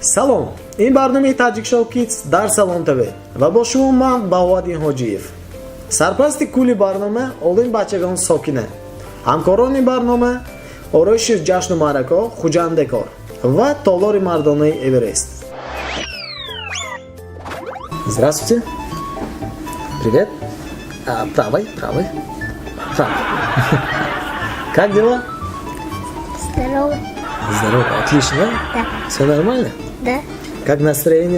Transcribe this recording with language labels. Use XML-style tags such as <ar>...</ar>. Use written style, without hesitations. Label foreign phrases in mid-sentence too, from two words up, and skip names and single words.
<tg>Салом, ин барномаи Tajik Show Kids дар Салон ТВ ва бо шумо ман Баҳодин Ҳоҷиев. Сарпрасти кули барнома олин бачагон сокина. Ҳамкорони барнома ороиши ҷашну маърако Хуҷандекор ва толори мардонаи Эверест.</tg> <ru>Здравствуйте. Привет. Правой. Как дела? Здорово. Здорово, отлично, да? Да. Все нормально? Да. Как настроение?</ru>